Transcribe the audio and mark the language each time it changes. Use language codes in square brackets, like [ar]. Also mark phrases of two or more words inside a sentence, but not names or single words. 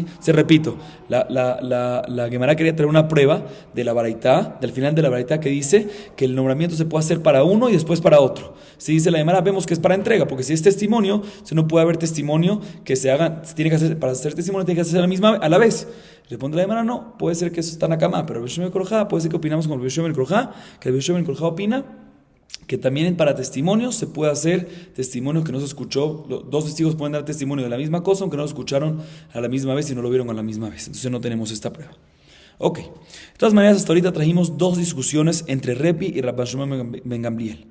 [es] Se repito, la Gemara quería traer una prueba de la baraita, del final de la baraita, que dice que el nombramiento se puede hacer para uno y después para otro. Si dice la Gemara, vemos que es para entrega, porque si es testimonio, si no puede haber testimonio que se haga, tiene que hacer, para hacer testimonio tiene que hacerse a la vez. Responde la Gemara, no, puede ser que eso está en Akama, pero Rabbi Yoshua ben Korja, puede ser que opinamos con Rabbi Yoshua ben Korja, que Rabbi Yoshua ben Korja opina que también para testimonios se puede hacer testimonio que no se escuchó, dos testigos pueden dar testimonio de la misma cosa, aunque no lo escucharon a la misma vez y no lo vieron a la misma vez. Entonces no tenemos esta prueba. Ok, de todas maneras hasta ahorita trajimos dos discusiones entre Repi y Rabbi Yoshua ben Gamliel.